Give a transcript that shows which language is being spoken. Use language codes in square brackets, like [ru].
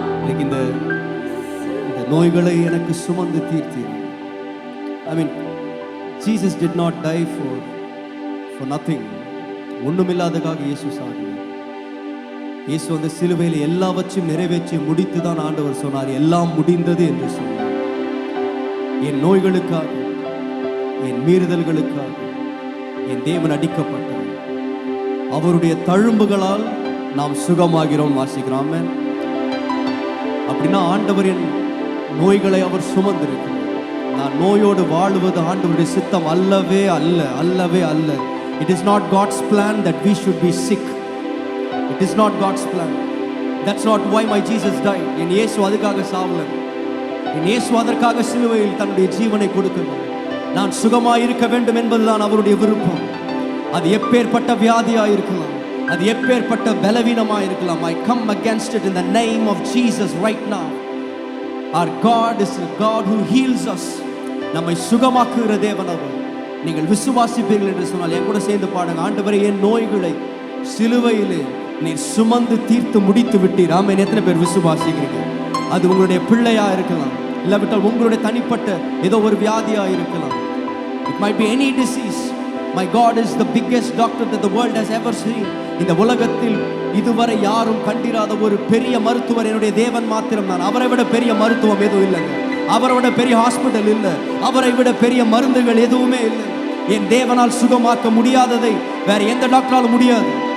[ta] இந்த நோய்களை எனக்கு சுமந்து தீர்த்தீர். [en] I mean, Jesus did not die for nothing. [ta] ஒண்ணுமில்லாததாக இயேசு சாகினார். இயேசு அந்த சிலுவையில் எல்லாவற்றையும் நிறைவேற்றி முடித்து தான் ஆண்டவர் சொன்னார், எல்லாம் முடிந்தது என்று சொன்னார். என் நோய்களுக்காக, என் மீறுதல்களுக்காக என் தேவன் அடிக்கப்பட்டார். அவருடைய தழும்புகளால் நாம் சுகமாகிறோம் வாசிக்கிறோம். அப்படின்னா ஆண்டவர் என் நோய்களை அவர் சுமந்திருக்கிறார். நான் நோயோடு வாழுவது ஆண்டவருடைய சித்தம் அல்லவே அல்ல, அல்லவே அல்ல. [en] It is not God's plan that we should be sick. It is not God's plan. That's not why my Jesus died. [ta] என் இயேசு அதுக்காக சாவல. என் இயேசு அதற்காக சிலுவையில் தன்னுடைய ஜீவனை கொடுக்கவில்லை. நான் சுகமாய் இருக்க வேண்டும் என்பதுதான் அவருடைய விருப்பம். அது எப்பேற்பட்ட வியாதியாக இருக்கலாம், அது எப்பேற்பட்ட பலவீனமாக இருக்கலாம். [en] I come against it in the name of Jesus right now. Our God is a God who heals us. [ta] நம்மை சுகமாக்குகிற தேவன் அவர். நீங்கள் விசுவாசிப்பீர்கள் என்று சொன்னால் என் கூட சேர்ந்து பாடுங்க. ஆண்டவரே, என் நோய்களை சிலுவையிலே நீர் சுமந்து தீர்த்து முடித்து விட்டீர். ஆமென். எத்தனை பேர் விசுவாசிக்கிறீங்க? அது உங்களுடைய பிள்ளையா இருக்கலாம், இல்லாவிட்டால் உங்களுடைய தனிப்பட்ட ஏதோ ஒரு வியாதியா இருக்கலாம். [en] It might be any disease. My God is the biggest doctor that the world has ever seen. [ta] இந்த உலகத்தில் இதுவரை யாரும் கண்டிராத ஒரு பெரிய மருத்துவர் என்னுடைய தேவன் மாத்திரம் தான். அவரை விட பெரிய மருத்துவம் எதுவும் இல்லைங்க. அவரை விட பெரிய ஹாஸ்பிட்டல் இல்லை. அவரை விட பெரிய மருந்துகள் எதுவுமே இல்லை. என் தேவனால் சுகமாக்க முடியாததை வேற எந்த டாக்டராலும் முடியாது.